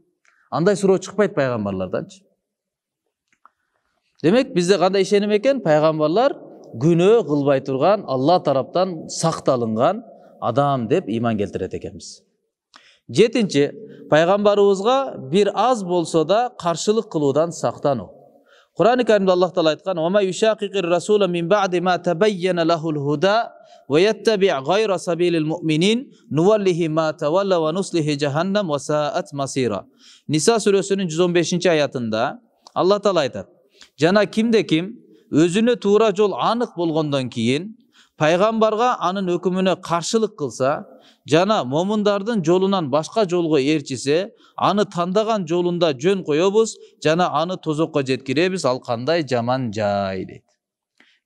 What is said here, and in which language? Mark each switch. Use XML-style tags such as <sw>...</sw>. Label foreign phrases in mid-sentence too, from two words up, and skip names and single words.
<ky>Андай суроо чыкпайт пайгамбарларданчы. Демек бизде кандай ишеним экен? Пайгамбарлар күнөө кылбай турган, Алла тараптан сакталынган адам деп иман келтирет экенбиз. 7-нчи, пайгамбарыбызга бир аз болсо да каршылык кылуудан сактануу. Кур'ан-ы Каримде Аллах Таала айткан:</ky> <ar>"ومن يشاقق الرسول من بعد ما تبين له الهدى ويتبع غير سبيل المؤمنين نوله ما تولى ونصله جهنم وساءت مصيرا."</ar> <ky>Ниса сүрөсүнүн 115-аятында Аллах Таала айтат: "Жана кимде ким өзүнө туура жол анык болгондон кийин пайгамбарга анын өкүмүнө каршылык кылса, жана момундардын жолунан башка жолго ээрчисе, аны тандаган жолунда жөн коебуз, жана аны тозокко жеткиребиз, ал кандай жаман жай" дейт.</ky>